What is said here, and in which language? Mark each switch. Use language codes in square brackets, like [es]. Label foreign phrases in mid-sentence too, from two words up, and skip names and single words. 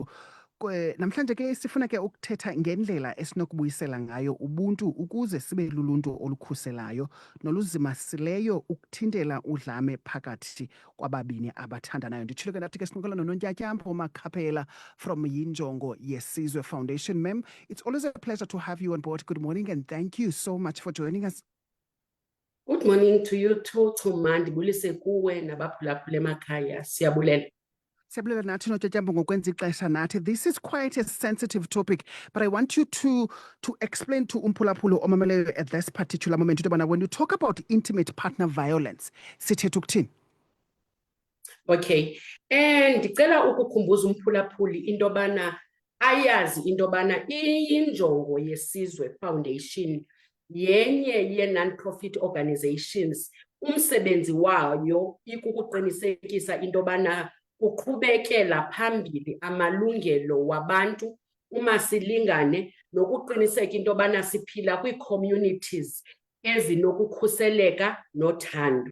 [xh] Namhlanje ke sifuna ke ukuthetha ngendlela esinokubuyisela ngayo ubuntu ukuze sibe luluntu olukhuselayo noluzimasileyo ukuthintela udlame phakathi kwababini abathandanayo. Nditshilo ke ndathi ke sincokola noNontyatyampho Makhapela from Yinjongo Yesizwe Foundation. [en] Ma'am, it's always a pleasure to have you on board. Good morning and thank you so much for joining us. Good morning to you too, Chuma. [xh] Ndibulise kuwe nabaphulaphula emakhaya. Siyabulela. Siyabulela nathi noNontyatyampho ngokwenza ixesha nathi. [en] This is quite a sensitive topic, but I want you to explain to [xh] Umphulaphula omameleyo [en] at this particular moment [xh] into yobana [en] when you talk about intimate partner violence, [xh] sithetha ukuthini? Okay. Ndicela ukukhumbuza umphulaphuli into yobana ayazi into yobana iNjongo Yesizwe Foundation yenye ye- [en] non-profit organizations. [xh] Umsebenzi wayo ikukuqinisekisa into yobana uqhubekela phambili amalungelo wabantu, umasilingane, nokuqiniseka into yobana siphila kwii-communities ezinokukhuseleka nothando.